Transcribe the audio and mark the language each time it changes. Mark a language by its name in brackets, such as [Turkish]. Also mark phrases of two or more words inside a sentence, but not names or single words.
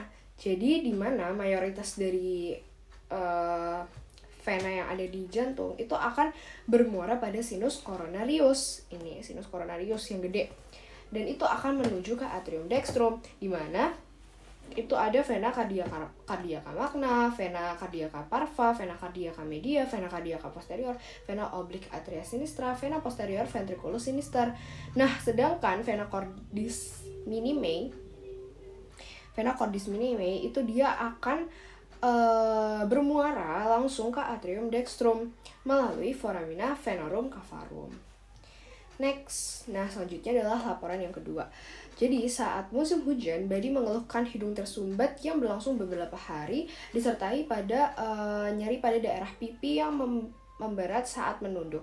[Indonesian] Jadi di mana mayoritas dari vena yang ada di jantung itu akan bermuara pada [Latin] sinus coronarius. [Indonesian] Ini [Latin] sinus coronarius [Indonesian] yang gede. Dan itu akan menuju ke [Latin] atrium dextrum, [Indonesian] di mana itu ada [Latin] vena cardiaca magna, vena cardiaca parva, vena cardiaca media, vena cardiaca posterior, vena oblique atria sinistra, vena posterior ventriculus sinister. [Indonesian] Nah, sedangkan [Latin] vena cordis minime [Indonesian] itu dia akan bermuara langsung ke [Latin] atrium dextrum [Indonesian] melalui [Latin] foramina venorum cavarum. [Indonesian] Next, nah selanjutnya adalah laporan yang kedua. Jadi saat musim hujan, Badi mengeluhkan hidung tersumbat yang berlangsung beberapa hari, disertai pada nyeri pada daerah pipi yang memberat saat menunduk.